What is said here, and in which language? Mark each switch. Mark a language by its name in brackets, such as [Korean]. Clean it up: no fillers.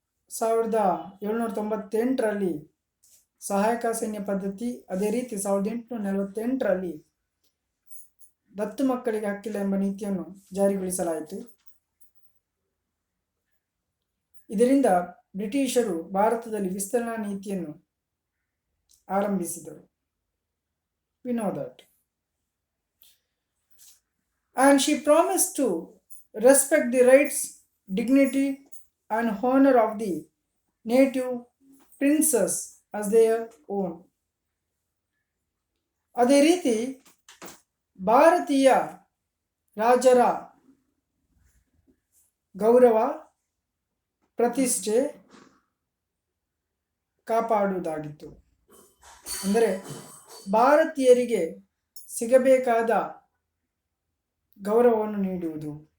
[Kannada] 1798ರಲ್ಲಿ ಸಹಾಯಕ ಸೈನ್ಯ ಪದ್ಧತಿ, ಅದೇ ರೀತಿ 1848ರಲ್ಲಿ ದತ್ತು ಮಕ್ಕಳಿಗೆ ಹಕ್ಕಿಲ್ಲ ಎಂಬ ನೀತಿಯನ್ನು ಜಾರಿಗೊಳಿಸಲಾಯಿತು. ಇದರಿಂದ ಬ್ರಿಟಿಷರು ಭಾರತದಲ್ಲಿ ವಿಸ್ತರಣಾ ನೀತಿಯನ್ನು ಆರಂಭಿಸಿದರು. [English] We know that. And she promised to respect the rights, dignity, and honor of the native princes as their own. [Kannada] ಅದೇ ರೀತಿ ಭಾರತೀಯ ರಾಜರ ಗೌರವ, ಪ್ರತಿಷ್ಠೆ ಕಾಪಾಡುವುದಾಗಿತ್ತು. ಅಂದರೆ ಭಾರತೀಯರಿಗೆ ಸಿಗಬೇಕಾದ ಗೌರವವನ್ನು ನೀಡುವುದು.